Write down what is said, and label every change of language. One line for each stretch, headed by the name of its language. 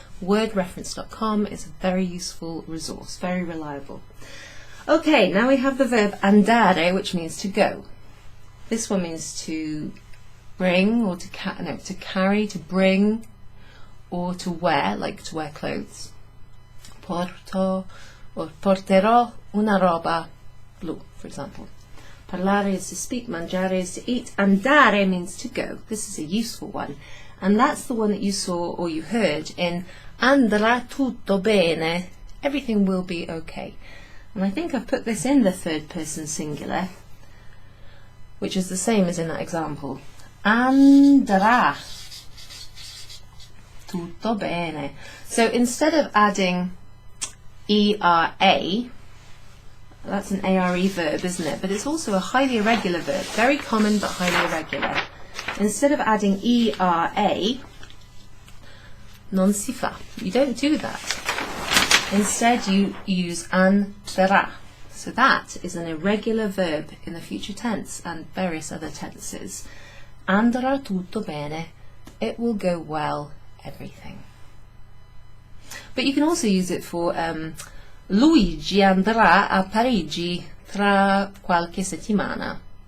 English: Wordreference.com is a very useful resource, very reliable. Okay, now we have the verb andare, which means to go. This one means to bring or to carry, to bring, or to wear, like to wear clothes.
Italian: Porto or porterò una roba blu,
English: for example. Parlare is to speak, mangiare is to eat, andare means to go. This is a useful one, and that's the one that you saw or you heard in
Italian: andrà tutto bene.
English: Everything will be okay. And I think I've put this in the third person singular, which is the same as in that example.
Italian: Andrà tutto bene.
English: So instead of adding ERA, that's an ARE verb, isn't it? But it's also a highly irregular verb, very common but highly irregular. Instead of adding ERA,
Italian: non si fa.
English: You don't do that. Instead you use andrà. So that is an irregular verb in the future tense and various other tenses.
Italian: Andrà tutto bene.
English: It will go well, everything. But you can also use it for
Italian: Luigi andrà a Parigi tra qualche settimana.